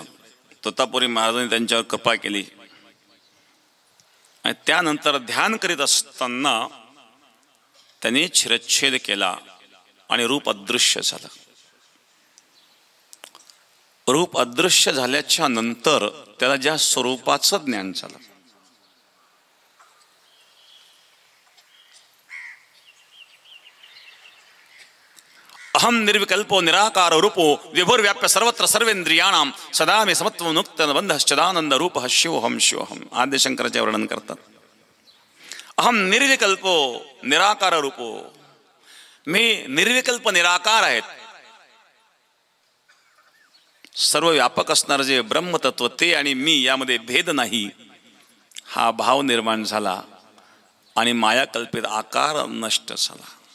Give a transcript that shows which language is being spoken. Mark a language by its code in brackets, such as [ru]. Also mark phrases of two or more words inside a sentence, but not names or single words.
[mr] तोतापुरी महाराजांनी त्यांच्यावर कृपा केली आणि त्यानंतर ध्यान करीत असताना त्यांनी शिरच्छेद केला आणि रूप अदृश्य झालं. रूप अदृश्य झाल्याच्या नंतर त्याला ज्या स्वरूपाचं ज्ञान झालं, [sa] अहम निर्विकल्पो निराकार रूपो विभुर्व्याप्य सर्वत्र सर्वेंद्रियाणाम सदा मे समत्व मुक्त बंधश्चदानंद रूप शिवोहम शिवोहम. [mr] आद्य शंकराचे वर्णन करतात. [sa] अहम निर्विकल्पो निराकार रूपो, [mr] मी निर्विकल्प निराकार आहेत. सर्व व्यापक असणारे जे ब्रह्मतत्व ते आणि मी यामध्ये भेद नाही, हा भाव निर्माण झाला आणि माया कल्पित आकार नष्ट झाला.